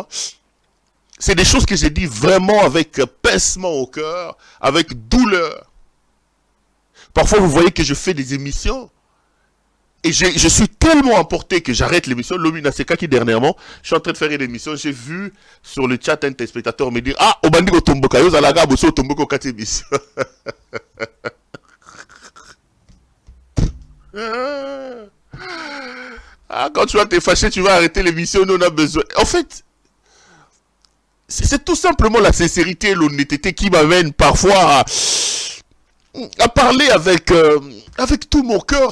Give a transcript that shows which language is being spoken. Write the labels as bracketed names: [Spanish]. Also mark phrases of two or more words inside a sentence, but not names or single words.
[French] C'est des choses que j'ai dit vraiment avec pincement au cœur, avec douleur. Parfois vous voyez que je fais des émissions. Et je suis tellement emporté que j'arrête l'émission. Lomina Sekaki dernièrement, je suis en train de faire une émission. J'ai vu sur le chat un téléspectateur me dire ah, [Lingala] Obandiko Tomboka, yo zalaga boso Tomboko kati [French] émission. Ah, quand tu vas te fâcher, tu vas arrêter l'émission. Nous on a besoin. En fait, c'est tout simplement la sincérité, l'honnêteté qui m'amène parfois à parler avec tout mon cœur.